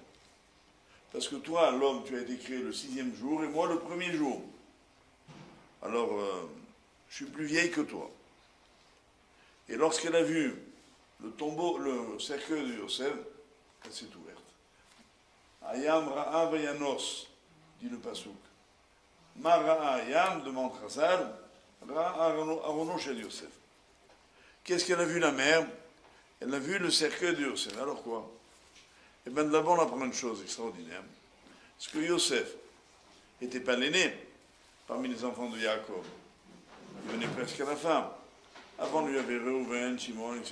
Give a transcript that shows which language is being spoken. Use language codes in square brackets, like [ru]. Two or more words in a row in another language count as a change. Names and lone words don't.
[fr] Parce que toi, l'homme, tu as été créé le 6e jour, et moi le 1er jour. Alors, je suis plus vieille que toi. Et lorsqu'elle a vu le tombeau, le cercueil de Yosef, elle s'est ouverte. [he] הים ראה וינוס, [fr] dit le Pasuk. [he] מה ראה הים, demande Chazal, ראה ארונו של יוסף. [fr] Qu'est-ce qu'elle a vu la mer? Elle a vu le cercueil de Yosef. Alors quoi? Eh bien, d'abord, on apprend une chose extraordinaire. Parce que Yosef n'était pas l'aîné parmi les enfants de Yaakov. Il venait presque à la fin. Avant, lui avait Reuven, Shimon, etc.